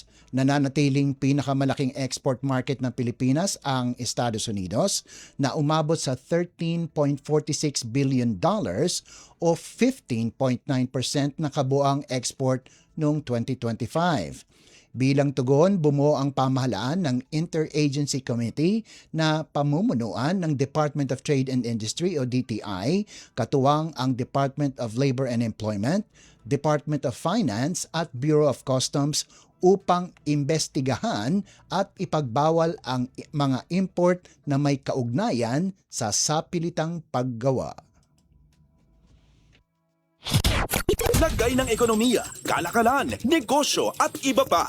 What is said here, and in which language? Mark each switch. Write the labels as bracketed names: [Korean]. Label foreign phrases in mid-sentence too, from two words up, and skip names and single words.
[Filipino] Nananatiling pinakamalaking [English] export market [Filipino] ng Pilipinas ang Estados Unidos na umabot sa $13.46 billion o 15.9% na kabuang export noong 2025. Bilang tugon, bumuo ang pamahalaan ng Interagency Committee na pamumunuan ng Department of Trade and Industry o DTI, katuwang ang Department of Labor and Employment, Department of Finance at Bureau of Customs upang imbestigahan at ipagbawal ang mga import na may kaugnayan sa sapilitang paggawa. Lagay ng ekonomiya, kalakalan, negosyo at iba pa.